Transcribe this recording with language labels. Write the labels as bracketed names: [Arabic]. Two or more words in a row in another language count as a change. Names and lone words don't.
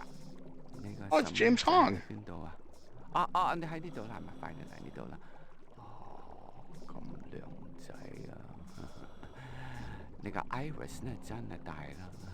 [English] Oh, it's James Hong. [Cantonese] 你喺呢度啦，係咪快啲嚟呢度啦？哦，咁靚仔啊！你個 iris 咧真係大啦。